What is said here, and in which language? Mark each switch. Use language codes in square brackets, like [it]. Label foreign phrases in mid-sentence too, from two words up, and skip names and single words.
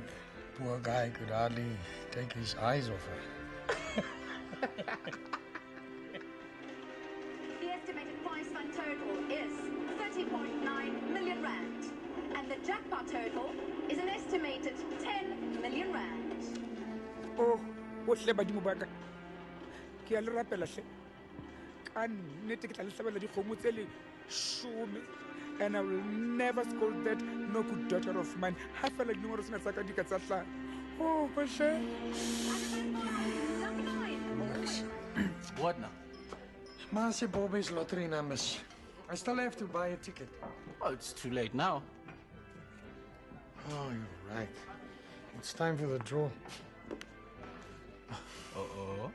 [en] Poor guy could hardly take his eyes off her. The estimated prize fund total is 30.9 million rand. And the jackpot total is an estimated 10 million rand. Oh, what [st] le badimo ba ka? Ke a le rapela hle. Ka nnete ke tla le hlabela dikgomo tse le 10, [en] and I will never scold that no good daughter of mine. [st] Ha fela dinomoro tsena tsa ka di ka tsa hlano. Oh, hle. [en] What now? Marcy Bobby's lottery numbers. I still have to buy a ticket. Oh, it's too late now. Oh, you're right. It's time for the draw. Uh-oh.